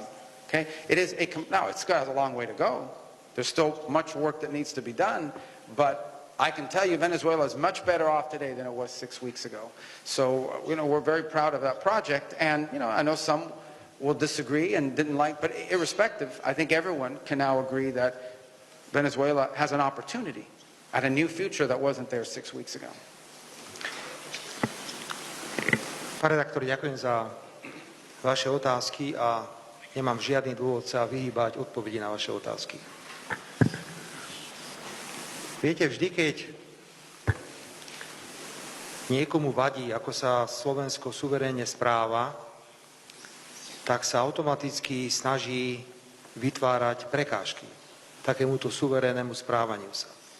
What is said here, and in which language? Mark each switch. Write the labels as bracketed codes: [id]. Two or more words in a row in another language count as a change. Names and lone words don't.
[en] Okay, now it's got a long way to go. There's still much work that needs to be done, but I can tell you Venezuela is much better off today than it was 6 weeks ago. So, we're very proud of that project. And, I know some will disagree and didn't like, but irrespective, I think everyone can now agree that Venezuela has an opportunity at a new future that wasn't there 6 weeks ago. [sk] Pán redaktor, ďakujem za vaše otázky a nemám žiadny dôvod sa vyhýbať odpovedi na vaše otázky. Viete, vždy, keď niekomu vadí, ako sa Slovensko suverénne správa, tak sa automaticky snaží vytvárať prekážky takémuto suverénnemu správaniu sa.